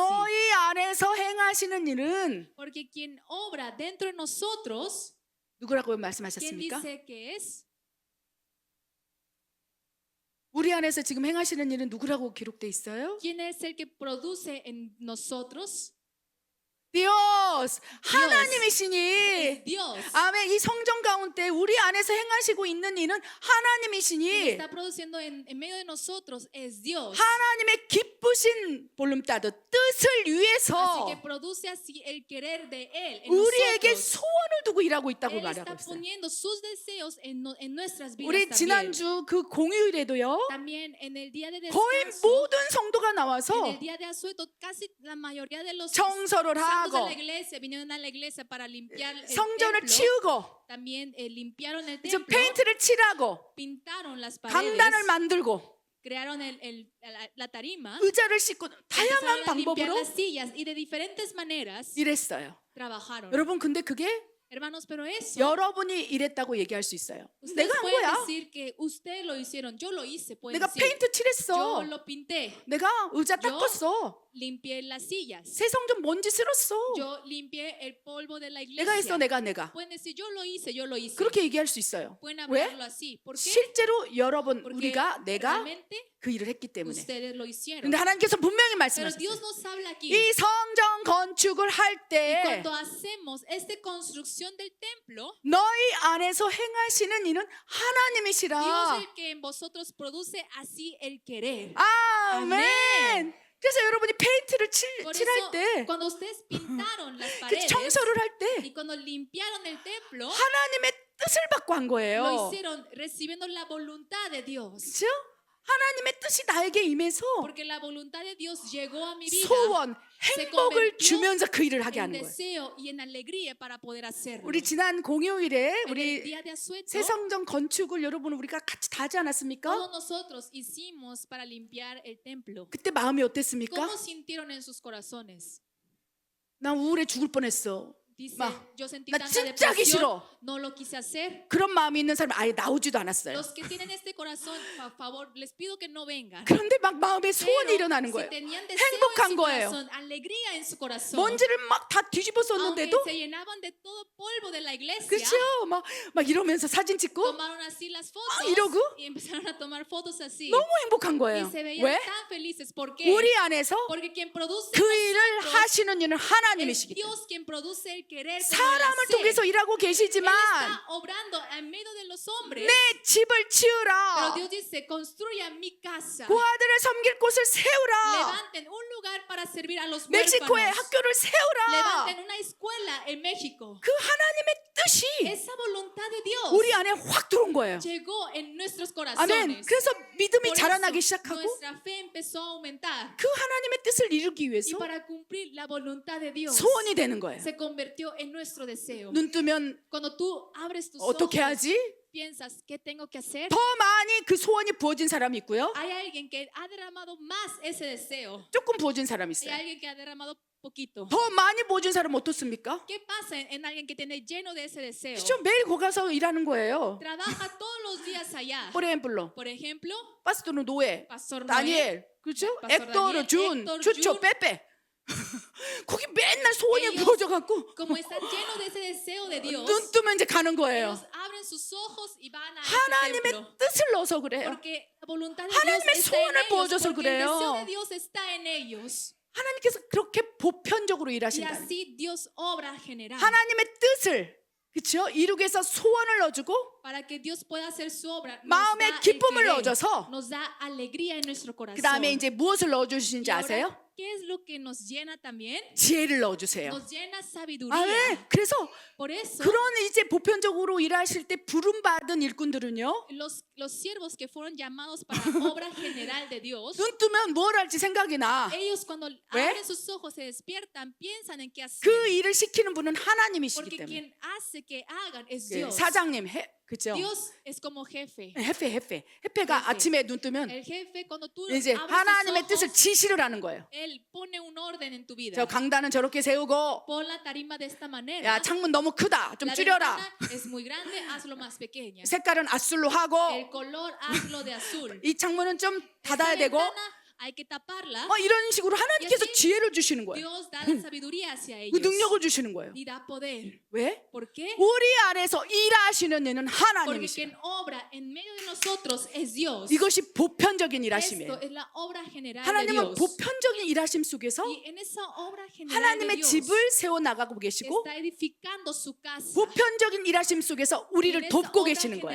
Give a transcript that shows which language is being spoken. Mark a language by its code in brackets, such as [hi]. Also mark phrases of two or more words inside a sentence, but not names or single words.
[ko] 너희 안에서 행하시는 일은 [es] porque quien obra dentro de nosotros, [ko] 누구라고 [es] ¿quién [ko] 말씀하셨습니까? [es] dice que es? [ko] 우리 안에서 지금 행하시는 일은 누구라고 기록돼 있어요? [es] ¿Quién es el que produce en nosotros? [ko] 디오스 하나님이시니. [es] Es Dios. [ko] 아멘. 이 성전 가운데 우리 안에서 행하시고 있는 일은 [es] Quien [ko] 하나님이시니 [es] está produciendo en medio de nosotros es Dios. [ko] 하나님의 기쁘신 볼륨따듯 뜻을 [es] Así [ko] 위해서 [es] que produce así el querer de Él en [ko] 우리에게 [es] nosotros. [ko] 소원을 두고 일하고 있다고 [es] Él [ko] 말하고 [es] está [ko] 있어요. [es] poniendo sus deseos en nuestras vidas [ko] 우리 [es] también. [ko] 지난주 그 공휴일에도요. [es] También en el día de [ko] 거의 [es] descanso, [ko] 모든 성도가 [es] en [ko] 나와서 [es] el día de asueto, casi la mayoría de los [ko] 청소를 [es] santos de [ko] 하고 [es] la iglesia vinieron a la iglesia para limpiar el [ko] 성전을 [es] templo. [ko] 치우고 [es] También limpiaron el [ko] 이제 [es] templo, [ko] 페인트를 칠하고 [es] pintaron las paredes, [ko] 강단을 만들고 [es] crearon la tarima, [ko] 의자를 씻고 다양한 [es] empezaron a limpiar [ko] 방법으로 [es] las sillas y de diferentes maneras [ko] 일했어요. [es] trabajaron. [ko] 여러분 근데 그게 [es] Hermanos, pero eso [ko] 여러분이 일했다고 얘기할 수 있어요. [es] ustedes [ko] 내가 한 [es] pueden [ko] 거야. [es] decir que ustedes lo hicieron, yo lo hice, pueden [ko] 내가 [es] decir. [ko] 페인트 [es] Yo [ko] 칠했어. [es] lo pinté, [ko] 내가 의자 [es] Yo- [ko] 닦았어. [es] limpié las sillas, [ko] 새 성전 먼지 쓸었어. [es] yo limpié el polvo de la [ko] 내가 했어. [es] iglesia. [ko] 내가. [es] Pueden decir, yo lo hice, yo lo hice. [ko] 그렇게 얘기할 수 있어요. [es] Pueden [ko] 왜? [es] hablarlo así. ¿Por qué? [ko] 실제로 여러분 [es] Porque [ko] 우리가 내가 [es] realmente [ko] 그 일을 했기 때문에. [es] ustedes lo hicieron. [ko] 근데 하나님께서 분명히 [es] Pero [ko] 말씀하셨어요. [es] Dios nos habla aquí. [ko] 이 성전 건축을 할 [es] Y [ko] 때 [es] cuando hacemos esta construcción del templo, [ko] 너희 안에서 행하시는 일은 [es] Dios [ko] 하나님이시라. [es] el que en vosotros produce así el querer. [ko] 아멘. 그래서 여러분이 페인트를 [es] Por [ko] 칠할 [es] eso, [ko] 때, [es] cuando ustedes pintaron las [ko] 그 [es] paredes [ko] 청소를 할 때 [es] y cuando limpiaron el templo, [ko] 하나님의 뜻을 받고 한 [es] lo [ko] 거예요. [es] hicieron recibiendo la voluntad de Dios. [ko] 그렇죠? 하나님의 뜻이 나에게 임해서 [es] Porque la voluntad de Dios llegó a mi vida [ko] 소원, [es] se [ko] 행복을 [es] convirtió [ko] 주면서 그 일을 하게 [es] en [ko] 하는 거예요. [es] deseo y en alegría para poder hacerlo. [ko] 우리 지난 공휴일에 [es] En el [ko] 우리 [es] día de asueto, [ko] 새 성전 건축을 여러분 우리가 같이 다 하지 않았습니까? [es] todos nosotros hicimos para limpiar el templo. [ko] 그때 마음이 어땠습니까? [es] ¿Cómo sintieron en sus corazones? [ko] 나 우울해 죽을 뻔했어. [es] Dice, [ko] 마, [es] yo sentí [ko] 나 [es] tanta [ko] 진짜 하기 [es] depresión, [ko] 싫어. [es] no lo quise hacer. [ko] 그런 마음이 있는 사람 아예 나오지도 않았어요. [es] Los que tienen este corazón, por favor, les pido que no vengan. [ko] 그런데 막 마음에 소원이 [es] Pero [ko] 일어나는 [es] si [ko] 거예요. [es] tenían deseo en [ko] 행복한 [es] su [ko] 거예요. [es] corazón, alegría en su corazón, [ko] 먼지를 막 다 [es] aunque [ko] 뒤집었었는데도 [es] se llenaban de todo polvo de la iglesia, [ko] 그렇죠? 막 이러면서 사진 찍고 [es] tomaron así las fotos [ko] 이러고? [es] y empezaron a tomar fotos así. [ko] 너무 행복한 [es] Y [ko] 거예요. [es] se veían [ko] 왜? [es] tan felices. ¿Por qué? [ko] 우리 안에서 [es] Porque quien produce [ko] 그 일을 [es] nosotros [ko] 하시는 이는 [es] es [ko] 하나님이시기 때문에 [es] Dios quien produce el querer como el [ko] 사람을 [es] hacer. [ko] 통해서 일하고 [es] Él [ko] 계시지만 [es] está obrando en medio de los hombres. [ko] 내 집을 [es] Pero [ko] 치우라. [es] Dios dice, construya mi casa. [ko] 고아들을 섬길 곳을 세우라. [es] Levanten un lugar para servir a los [ko] 멕시코에 [es] huérfanos. [ko] 학교를 세우라. [es] Levanten una escuela en México. [ko] 그 하나님의 뜻이 [es] Esa voluntad de Dios [ko] 우리 안에 확 들어온 거예요. [es] llegó en nuestros [ko] 아멘. [es] corazones. [ko] 그래서 믿음이 [es] Por [ko] 자라나기 [es] eso, [ko] 시작하고 [es] nuestra fe empezó a aumentar. [ko] 그 하나님의 뜻을 이루기 [es] Y [ko] 위해서 [es] para cumplir la voluntad de Dios, [ko] 소원이 되는 거예요. [es] se convirtió en nuestro deseo. [ko] 눈 뜨면 [es] Cuando tú abres tus [ko] 어떻게 [es] ojos, [ko] 하지? [es] piensas, ¿qué tengo que hacer? [ko] 더 많이 그 소원이 부어진 사람이 있고요. [es] Hay alguien que ha derramado más ese deseo. [ko] 조금 부어진 사람이 [es] Hay [ko] 있어요. [es] alguien que ha derramado poquito. [ko] 더 많이 부어진 사람은 어떻습니까? [es] ¿Qué pasa en alguien que tiene lleno de ese deseo? [ko] 그렇죠? 매일 거기 가서 일하는 거예요. [es] Trabaja todos los días allá. Por ejemplo, Por ejemplo, [ko] 파스토르 노예, Pastor Noé, 다니엘, 그렇죠? 파스토르 엑도르, 다니엘, 준, 엑도르, 주초, 준. 빼빼. 거기 맨날 소원이 [es] Ellos- [ko] 부어져갖고 [es] como están llenos de ese deseo de Dios, [ko] 눈 뜨면 이제 가는 거예요. [es] ellos abren sus ojos y van a ese [ko] 하나님의 [es] templo. [ko] 뜻을 넣어서 그래요. [es] Porque la voluntad de [ko] 하나님의 [es] Dios está en [ko] 소원을 [es] ellos. [ko] 부어줘서 [es] Porque el deseo [ko] 그래요. [es] de Dios está en ellos. [ko] 하나님께서 그렇게 보편적으로 [es] Y [ko] 일하신다. [es] así Dios obra general. [ko] 하나님의 뜻을 그렇죠? 이루기 위해서 소원을 넣어주고 [es] Para que Dios pueda hacer su obra, nos [ko] 마음에 [es] da el [ko] 기쁨을 [es] querer, [ko] 넣어줘서 [es] nos da alegría en nuestro [ko] 그 [es] corazón. [ko] 다음에 이제 무엇을 [es] Y [ko] 넣어주시는지 [es] ahora, [ko] 아세요? [es] ¿qué es lo que nos llena también? [ko] 지혜를 넣어주세요. [es] Nos llena sabiduría. [ko] 아멘. 그래서 [es] Por eso, [ko] 그런 이제 보편적으로 일하실 때 부름받은 일꾼들은요. [es] los siervos que fueron llamados para obra general de Dios, [ko] 눈 뜨면 뭘 할지 생각이 나. [es] ellos cuando ¿Ve? abren sus ojos se despiertan, piensan en qué hacer. [ko] 그 일을 시키는 분은 하나님이시기 [es] Porque [ko] 때문에. [es] quien hace que hagan es [ko] 예, [es] Dios. [ko] 사장님 그죠? [es] Dios es como jefe. [ko] 헤페가 헤페. 아침에 눈 뜨면 [es] El jefe cuando tú [ko] 이제 [es] abres tus [ko] 하나님의 뜻을 [es] ojos, [ko] 지시를 하는 거예요. [es] él pone un orden en tu vida. [ko] 저 강단은 저렇게 세우고, [es] Pon la tarima de esta manera. [ko] 야 창문 너무 크다, 좀 [es] La [ko] 줄여라. [es] ventana es muy grande, hazlo más pequeña. [ko] 색깔은 아술로 하고, [es] El color hazlo de azul. [ko] 이 창문은 좀 [es] Esta [ko] 닫아야 되고, [es] ventana hay que taparla. [ko] 이런 식으로 하나님께서 [es] Y así [ko] 지혜를 주시는 거예요. [es] Dios da la sabiduría hacia [ko] 그 [es] ellos [ko] 능력을 주시는 거예요. [es] y da poder. [ko] 왜? [es] ¿Por qué? [ko] 우리 안에서 일하시는 이는 [es] Porque [ko] 하나님이시죠. [es] quien obra en medio de nosotros es Dios. [ko] 이것이 보편적인 [es] Esto [ko] 일하심이에요. [es] es la obra general de [ko] 하나님은 [es] Dios. [ko] 보편적인 일하심 속에서 [es] Y en esa obra general de [ko] 하나님의 [es] Dios [ko] 집을 세워 나가고 계시고, [es] está edificando su casa. [ko] 보편적인 일하심 속에서 [es] Y en [ko] 우리를 [es] esa [ko] 돕고 [es] obra [ko] 계시는 거예요.